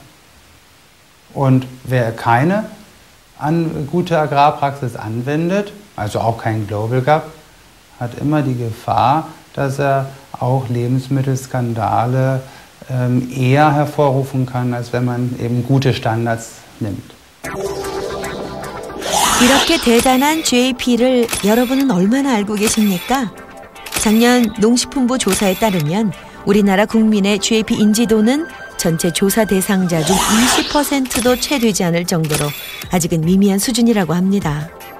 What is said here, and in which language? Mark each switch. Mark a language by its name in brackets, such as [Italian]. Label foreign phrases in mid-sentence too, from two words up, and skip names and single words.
[German] Und wer keine gute Agrarpraxis anwendet, also auch kein Global Gap, hat immer die Gefahr, dass er auch Lebensmittelskandale eher hervorrufen kann, als wenn man eben gute Standards nimmt. [Korean] 이렇게 대단한 GAP를 여러분은 얼마나 알고 계십니까? 작년 농식품부 조사에 따르면 우리나라 국민의 GAP 인지도는 전체 조사 대상자 중 20%도 채 되지 않을 정도로 아직은 미미한 수준이라고 합니다.